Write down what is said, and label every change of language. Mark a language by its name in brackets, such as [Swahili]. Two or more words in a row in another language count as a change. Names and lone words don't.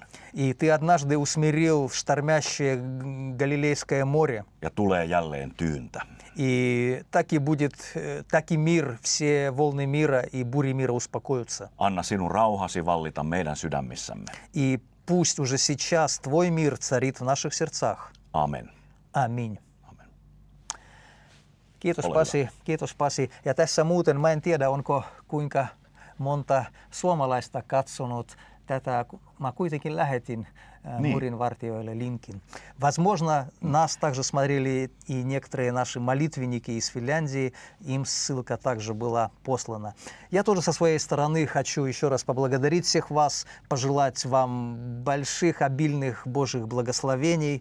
[Russian] И Ты однажды усмирил штормящее Галилейское море. [Finnish] Ja tulee jälleen tyyntä. [Russian] И так и будет, так и мир, все волны мира и бури мира успокоятся. [Finnish] Anna sinun rauhasi vallita meidän sydämissämme. [Russian] И пусть уже сейчас Твой мир царит в наших сердцах. [Finnish] Amen. [Russian] Аминь. [Finnish] Amen. Kiitos Ole Pasi, kiitos Pasi. Ja tässä muuten mä en tiedä, onko kuinka monta suomalaista katsonut tätä. Mä kuitenkin lähetin Мурин-вартioille линкин. [Russian] Возможно, нас также смотрели и некоторые наши молитвенники из Финляндии, им ссылка также была послана. Я тоже со своей стороны хочу еще раз поблагодарить всех вас, пожелать вам больших, обильных Божьих благословений.